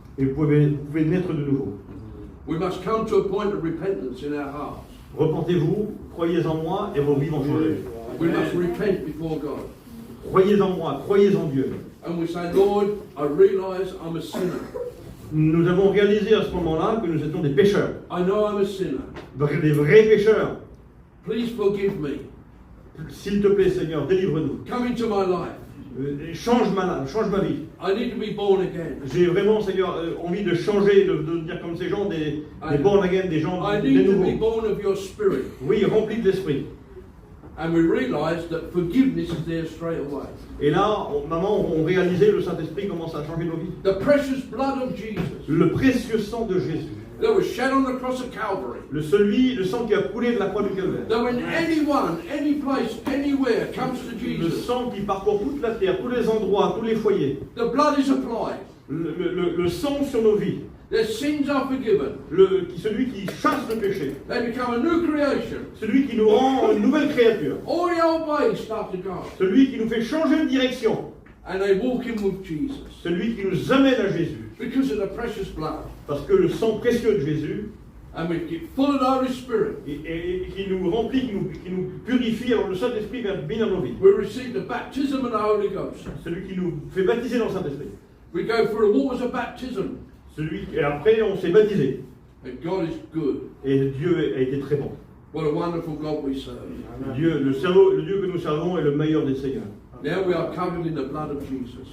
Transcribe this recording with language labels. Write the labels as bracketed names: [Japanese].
[French] Et vous pouvez naître de nouveau. [English] We must come to a point of repentance in our hearts. [French] Repentez-vous, croyez en moi et vos vies vont changer. [English] We must repent before God. [French] Croyez en moi, croyez en Dieu. [English] And we say, Lord, I realize I'm a sinner. [French] Nous avons réalisé à ce moment-là que nous étions des pécheurs, [English] I know I'm a sinner. [French] des vrais pécheurs. [English] Please forgive me. [French] S'il te plaît, Seigneur, délivre-nous. [English] Come into my life. [French] Change ma vie. [English] I need to be born again. [French] J'ai vraiment, Seigneur, envie de changer, de devenir comme ces gens, des [English] born again, [French] des gens, [English] I [French] des [English] need to be [French] nouveaux. [English] born of your spirit. [French] Oui, remplis de l'esprit. [English] And we realize that forgiveness is there straight away. [French] Et là, maman, on réalisait, le Saint-Esprit commence à changer nos vies. [English] The precious blood of Jesus [French] Le précieux sang de Jésus. [English] that was shed on the cross of Calvary. [French] Le sang qui a coulé de la croix du Calvaire. [English] That when anyone, any place, anywhere comes to [French] Le [English] Jesus, [French] sang qui parcourt toute la terre, tous les endroits, tous les foyers. [English] the blood is applied. [French] Le sang sur nos vies. [English] Their sins are forgiven. [French] Celui qui chasse le péché. [English] They become a new creation. [French] Celui qui nous rend une nouvelle créature. [English] All the old ways start to go. [French] Celui qui nous fait changer de direction. [English] And they walk in with Jesus. [French] Celui qui nous amène à Jésus. [English] Because of the precious blood. [French] Parce que le sang précieux de Jésus, [English] And we get full of the Holy Spirit. [French] et qui nous remplit, qui nous purifie, alors le Saint-Esprit vient venir dans nos vies. [English] We receive the baptism of the Holy Ghost. [French] Celui qui nous fait baptiser dans le Saint-Esprit. [English] We go through the waters of baptism. [French] Et après, on s'est baptisé. [English] And God is good. [French] Et Dieu a été très bon. [English] What a wonderful God we serve. [French] Dieu, le Dieu que nous servons est le meilleur des seigneurs. [English] Now we are covered in the blood of Jesus.